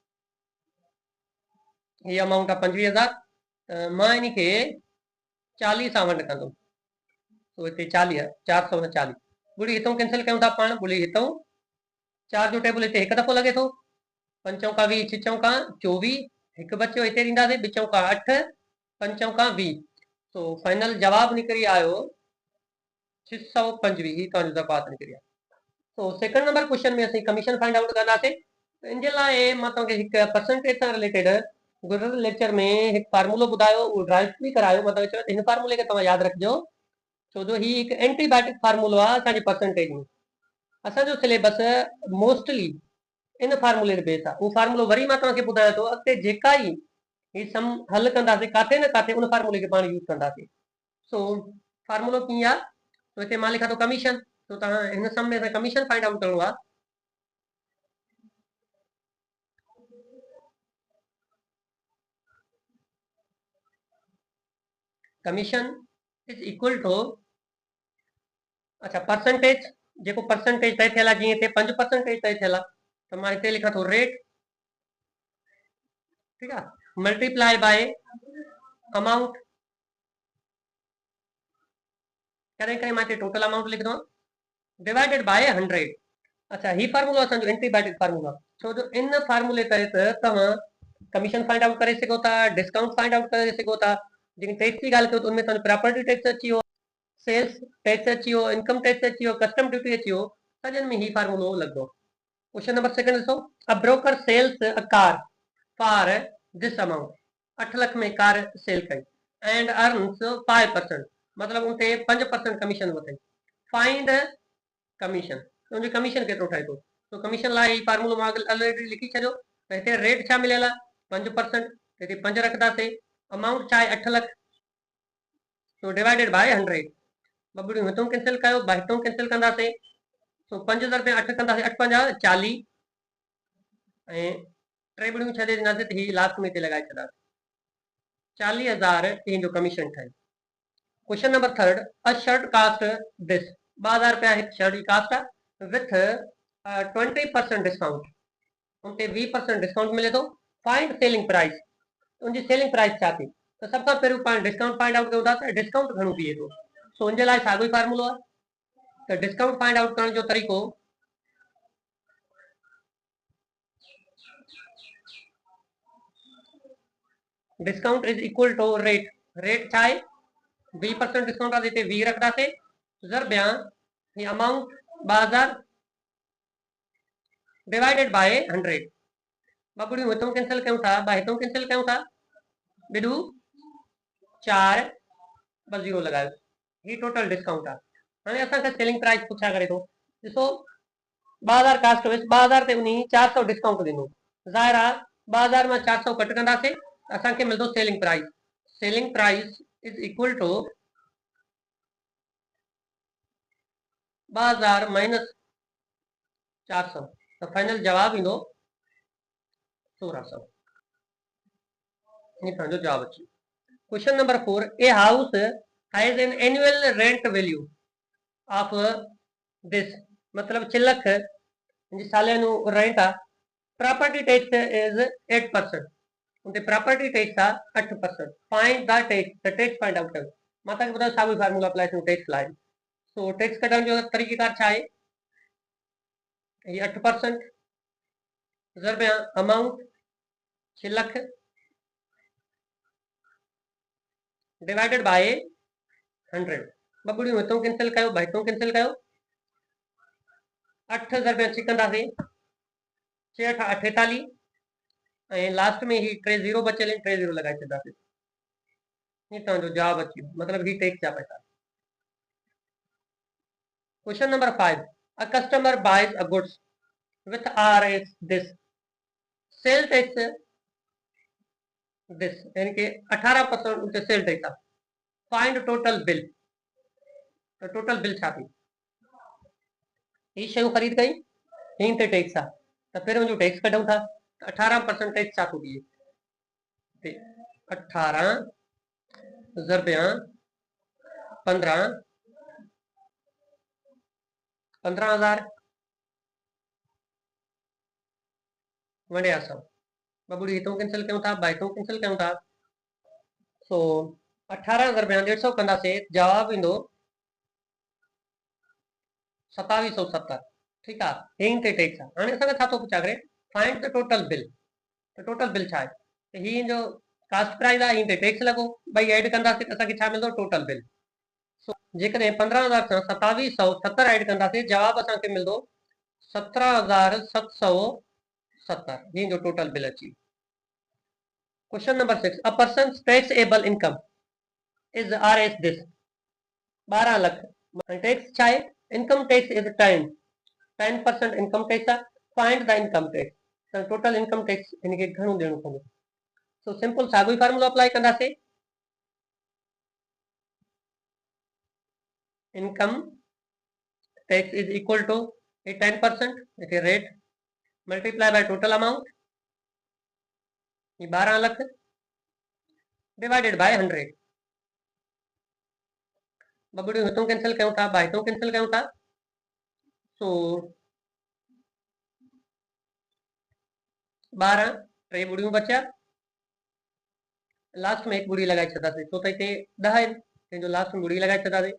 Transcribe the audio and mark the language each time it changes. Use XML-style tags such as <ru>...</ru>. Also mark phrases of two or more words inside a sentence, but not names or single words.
<sd>हीअ अमाउंट आहे 25,000। मां इन खे 40 सां वंड कंदुमि। तो हिते 40 आहे, 440। ॿुड़ी हितां कैंसिल कयूं था पाण, ॿुड़ी हितां 4 जो टेबल हिते हिकु दफ़ो लॻे थो, 5 चौका 20, 6 चौका 24, हिकु बचियो हिते ॾींदासीं, 2 चौका 8, 5 चौका 20। तो फाइनल जवाब निकिरी आयो 625। ही तव्हांजो ज़कात निकिरी आयो। तो</sd> <en>सेकंड नंबर क्वेश्चन</en> <sd>में असीं कमीशन</sd> <en>फाइंड आउट</en> <sd>कंदासीं। इन जे लाइ मां तव्हांखे हिकु परसेंटेज सां रिलेटेड गुज़िरियल लेक्चर में हिकु फार्मूलो ॿुधायो, उहो ड्राइव बि करायो। मां तव्हांखे चयो हिन फार्मूले खे तव्हां यादि रखिजो, छो जो ही हिकु एंटीबायोटिक फार्मूलो आहे असांजे परसेंटेज में। असांजो सिलेबस मोस्टली इन फार्मूले ते बेस आहे। उहो फार्मूलो वरी मां तव्हांखे ॿुधायां थो, अॻिते जेका ई ही सम हल कंदासीं काथे न काथे उन फार्मूले खे पाण यूज़ कंदासीं। सो फार्मूलो कीअं आहे, तो हिते मां लिखां थो कमीशन। तो तव्हां हिन सम में कमीशन</sd> <en>फाइंड आउट</en> <sd>करणो आहे।</sd> <en>commission is equal to, अच्छा परसेंटेज,</en> <sd>जेको परसेंटेज तय थियल आहे, जीअं हिते 5% तय थियल आहे, त मां हिते लिखां थो रेट, ठीकु आहे,</sd> <en>multiply by amount,</en> <sd>कॾहिं कॾहिं मां हिते</sd> <en>टोटल अमाउंट</en> <sd>लिखंदो आहियां,</sd> <en>divided by 100।</en> <sd>अच्छा ही फार्मूलो असांजो एंटीबायोटिक फार्मूलो आहे, छो जो इन फार्मूले तहत तव्हां कमीशन</sd> <en>फाइंड आउट</en> <sd>करे सघो था, डिस्काउंट</sd> <en>फाइंड आउट</en> <sd>करे सघो था। जेकॾहिं टैक्स की ॻाल्हि कयो त उनमें तव्हांजो</sd> <en>प्रॉपर्टी टैक्स</en> <sd>अची वियो,</sd> <en>सेल्स टैक्स</en> <sd>अची वियो,</sd> <en>इनकम टैक्स</en> <sd>अची वियो,</sd> <en>कस्टम ड्यूटी</en> <sd>अची वियो, सॼनि में ही फार्मूलो लॻंदो।</sd> <en>question number second ॾिसो, a broker sells a car for this amount.</en> <sd>8 लाख में</sd> <en>कार सेल</en> <sd>कई</sd> <en>एंड अर्न्स</en> <sd>5%, मतलब उनते 5% कमीशन वठे।</sd> <en>फाइंड कमीशन,</en> <sd>उनजी कमीशन केतिरो ठहे थो। तो कमीशन लाइ फार्मूलो मां ऑलरेडी लिखी छॾियो। त हिते रेट छा मिलियल आहे 5%, हिते 5 रखंदासीं, अमाउंट छा आहे 8 लाख, तो</sd> <en>डिवाइडेड बाय</en> <sd>100। बबड़ियूं हितां कैंसिल कयो, हितां कैंसिल कंदासीं। तो 5 दफ़े 8 कंदासीं, 8 पंजा 40 ऐं 3 ॿुड़ियूं छॾे ॾींदासीं, त ही लास्ट में हिते लॻाए छॾंदासीं। 40,000 हिन जो कमीशन ठहे।</sd> <en>question number third, a shirt cost this.</en> <sd>2,000 रुपया हिकु शर्ट जी कास्ट आहे</sd> <en>विथ 20% डिस्काउंट,</en> <sd>उनते 20% डिस्काउंट मिले थो।</sd> <en>फाइंड सेलिंग प्राइस,</en> <sd>उनजी</sd> <en>सेलिंग प्राइस</en> <sd>छा थी। तो सब खां पहिरियों पाण</sd> <en>डिस्काउंट फाइंड आउट</en> <sd>कयूं था, त डिस्काउंट घणो बीहे थो। सो उनजे लाइ साॻियो ई फार्मूलो आहे। त</sd> <en>डिस्काउंट फाइंड आउट</en> <sd>करण जो तरीक़ो,</sd> <en>discount is equal to rate.</en> <sd>रेट छा आहे 20% डिस्काउंट आहे, हिते 20 रखंदासीं, ज़रबिया ही अमाउंट 2,000</sd> <en>डिवाइडेड बाय</en> <sd>100। बबड़ियूं हितां कैंसिल कयूं था, हितां कैंसिल कयूं था, बिडू 4 बस 0 लगायो, ही</sd> <en>टोटल डिस्काउंट</en> <sd>आहे। हाणे असांखे</sd> <en>सेलिंग प्राइस</en> <sd>पुछा करे थो। ॾिसो 2,000 कास्ट हुयसि, 2,000 ते उन 400 डिस्काउंट ॾिनो, ज़ाहिर आहे 2,000 मां 400 कट कंदासीं, असांखे मिलंदो</sd> <en>सेलिंग प्राइस। selling price is equal to 2,000 minus 400,</en> <sd>तो फाइनल जवाब ईंदो 1,600। ये तव्हांजो जवाब अची।</sd> <en>question number 4, a house has an annual rent value of this,</en> <sd>मतलब 6 लाख जी सालियानो रेंट आहे</sd> <en>property tax is 8%.</en> <sd>उनते</sd> <en>प्रॉपर्टी टैक्स</en> <sd>आहे 8%.</sd> <en>फाइंड द टैक्स फाइंड आउट</en> <sd>कयो मां तव्हांखे ॿुधायो साॻियो</sd> <en>फार्मूला अप्लाई</en> <sd>कयूं टैक्स लाइ. सो टैक्स कढण जो तरीक़ेकार छा आहे? ये 8% ज़रब अमाउंट 6 लख</sd> <en>डिवाइडेड बाय</en> <sd>100. ॿ ॿुड़ियूं हितों कैंसिल कयो, ॿ हितों कैंसिल कयो. 8 ज़रब 6 कंदासीं 6 8 48 ऐं लास्ट में ही 3 0 बचियल आहिनि 3 0 लॻाए छॾींदासीं. हीअ तव्हांजो जवाब अची वियो मतिलबु ही टैक्स जा पैसा.</sd> <en>question number 5. A customer buys a goods with RS this sale tax this</en> <sd>यानी कि 18% उनते सेल टैक्स आहे.</sd> <en>फाइंड टोटल बिल.</en> <sd>तो</sd> <en>टोटल बिल</en> <sd>छा थी? ही शयूं ख़रीद कई हिन ते टैक्स आहे त पहिरियों जो टैक्स कढूं था 18% टैक्स छा थो थिए? 18 ज़रब 15 15,000 वंडिया 100. ॿ ॿुड़ी हितों कैंसिल कयूं था, ॿ हितों कैंसिल कयूं था. सो 18 ज़रब 150 कंदासीं जवाब ईंदो 2770. ठीकु आहे हिन ते टैक्स आहे. हाणे असांखे छा थो पुछा करे</sd> <en>फाइंड द टोटल बिल.</en> <sd>त</sd> <en>टोटल बिल</en> <sd>छा आहे? त ही जो</sd> <en>कास्ट प्राइस</en> <sd>आहे हिन ते टैक्स लॻो ॿई ऐड कंदासीं त असांखे छा मिलंदो?</sd> <en>total bill.</en> <sd>सो जेकॾहिं 15,000 सां 2770 ऐड कंदासीं जवाब असांखे मिलंदो 17,770. ही जो</sd> <en>टोटल बिल</en> <sd>अची.</sd> <en>question number 6. a person taxable income is RS this 12 lakh.</en> <sd>टैक्स छा आहे?</sd> <en>income tax is 10% income tax आहे. find the income tax.</en> <sd>त</sd> <en>टोटल इनकम टैक्स</en> <sd>हिनखे घणो ॾियणो पवंदो? सो सिंपल साॻियो ई फार्मूलो अप्लाई कंदासीं.</sd> <en>income tax is equal to 10% it is rate multiply by total amount 12 lakh divided by 100.</en> <sd>ॿ ॿुड़ियूं हितों कैंसिल कयूं था, ॿ हितों कैंसिल कयूं था. सो 12 3 ॿुड़ियूं बचिया लास्ट में 1 ॿुड़ी लॻाए छॾींदासीं छो त हिते 10 आहिनि तंहिंजो लास्ट में ॿुड़ी लॻाए छॾींदासीं.</sd>